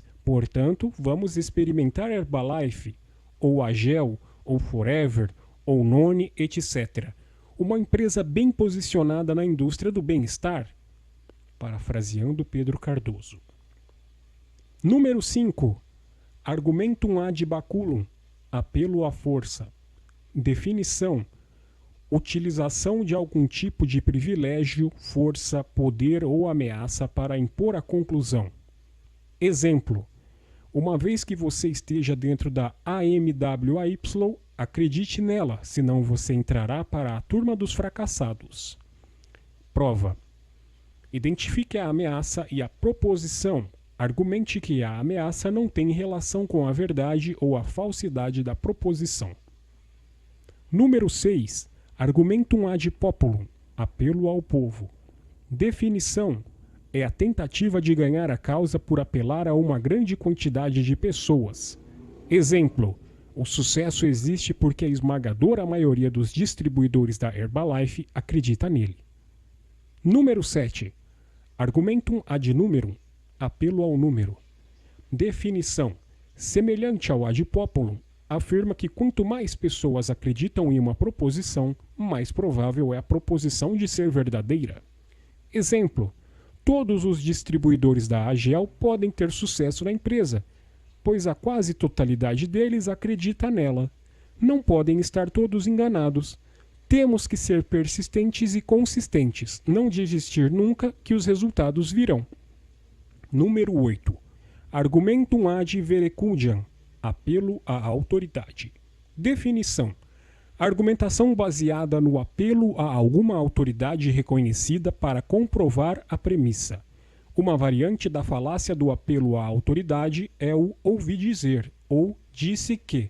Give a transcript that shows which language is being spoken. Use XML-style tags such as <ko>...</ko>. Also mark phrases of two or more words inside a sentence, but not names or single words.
<pt>Portanto, vamos experimentar Herbalife, ou Agel, ou Forever, ou None, etc. Uma empresa bem posicionada na indústria do bem-estar. Parafraseando Pedro Cardoso. Número 5.</pt> <la>Argumentum ad baculum.</la> <pt>Apelo à força. Definição. Utilização de algum tipo de privilégio, força, poder ou ameaça para impor a conclusão. Exemplo. Uma vez que você esteja dentro da AMWAY, acredite nela, senão você entrará para a turma dos fracassados. Prova. Identifique a ameaça e a proposição. Argumente que a ameaça não tem relação com a verdade ou a falsidade da proposição. Número 6.</pt> <la>Argumentum ad populum.</la> <pt>Apelo ao povo. Definição. É a tentativa de ganhar a causa por apelar a uma grande quantidade de pessoas. Exemplo. O sucesso existe porque a esmagadora maioria dos distribuidores da Herbalife acredita nele. Número 7.</pt> <la>Argumentum ad numerum.</la> <pt>Apelo ao número. Definição. Semelhante ao</pt> <la>ad populum,</la> <pt>afirma que quanto mais pessoas acreditam em uma proposição, mais provável é a proposição de ser verdadeira. Exemplo. Todos os distribuidores da Agel podem ter sucesso na empresa, pois a quase totalidade deles acredita nela. Não podem estar todos enganados. Temos que ser persistentes e consistentes, não desistir nunca que os resultados virão. Número 8.</pt> <la>Argumentum ad verecundiam.</la> <pt>Apelo à autoridade. Definição. Argumentação baseada no apelo a alguma autoridade reconhecida para comprovar a premissa. Uma variante da falácia do apelo à autoridade é o ouvir dizer, ou disse que.</pt>